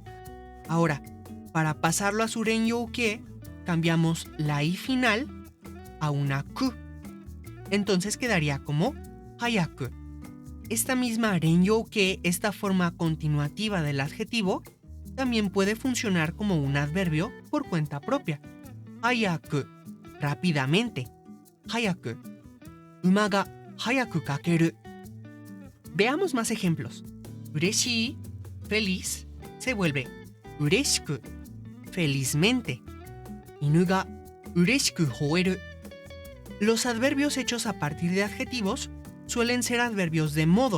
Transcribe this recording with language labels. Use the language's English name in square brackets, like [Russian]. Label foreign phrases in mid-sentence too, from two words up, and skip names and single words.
[Spanish] Ahora, para pasarlo a suren yo que, cambiamos la i final a una ku. Entonces quedaría como hayaku. Esta misma ren yo que, esta forma continuativa del adjetivo, también puede funcionar como un adverbio por cuenta propia. Hayaku, rápidamente. Hayaku. [Japanese] 馬が速く駆ける. [Spanish] Veamos más ejemplos. Ureshii, feliz, se vuelve ureshiku, felizmente. [Japanese] 犬が嬉しく吠える. [Spanish] Los adverbios hechos a partir de adjetivos suelen ser adverbios de modo.